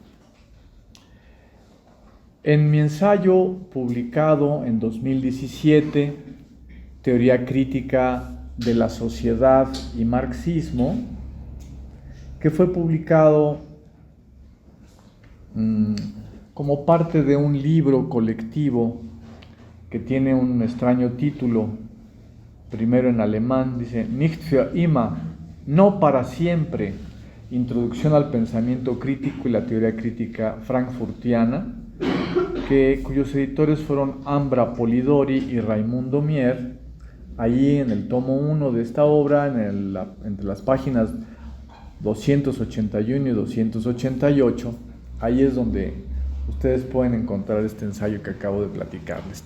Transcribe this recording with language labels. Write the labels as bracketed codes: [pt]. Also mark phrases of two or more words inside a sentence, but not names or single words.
[es] En mi ensayo publicado en 2017, Teoría crítica de la sociedad y marxismo, que fue publicado como parte de un libro colectivo que tiene un extraño título, primero en alemán, dice Nicht für immer, no para siempre, Introducción al pensamiento crítico y la teoría crítica frankfurtiana, cuyos editores fueron Ambra Polidori y Raimundo Mier. Allí en el tomo 1 de esta obra, entre las páginas 281 y 288, ahí es donde ustedes pueden encontrar este ensayo que acabo de platicarles.